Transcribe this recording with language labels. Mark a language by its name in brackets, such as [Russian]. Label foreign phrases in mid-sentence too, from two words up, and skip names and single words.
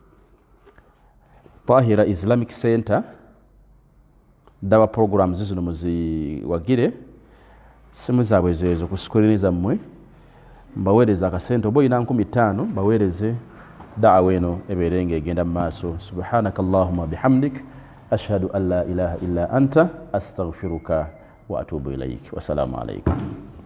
[Ganda] Tahira Islamic Center dawa programs zino muziwagire, simu zaabwe zezo ku screen zammwe, mbaweereza akasente oba olina 50 baweereze da'wa eno ebeerenga egenda mu maaso. [Arabic] سبحانك اللهم وبحمدك أشهد أن لا إله إلا أنت أستغفرك وأتوب إليك. والسلام عليكم.